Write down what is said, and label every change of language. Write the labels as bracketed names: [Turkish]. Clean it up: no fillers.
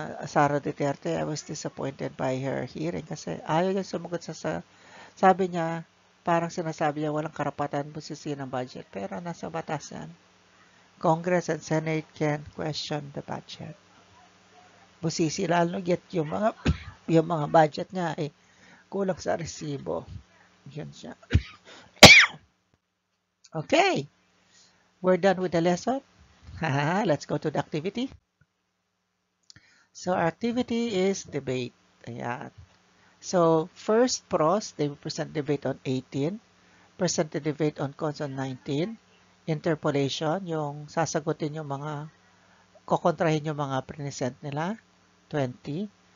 [Filipino] Sara Duterte, [English] I was disappointed by her hearing [Filipino] kasi ayaw niya sumagot sa sabi niya, parang sinasabi niya walang karapatan busisiin ang budget. Pero nasa batas yan. [English] Congress and Senate can question the budget. [Filipino] Busisi lalo get yung mga budget niya ay kulang sa resibo. Yun siya. [English] Okay. We're done with the lesson. Let's go to the activity. So, our activity is debate. [Filipino] Ayan. [English] So, first pros, they will present debate on 18. Present the debate on cons on 19. Interpolation, [Filipino] yung sasagutin yung mga, kukontrahin yung mga present nila, [English] 20.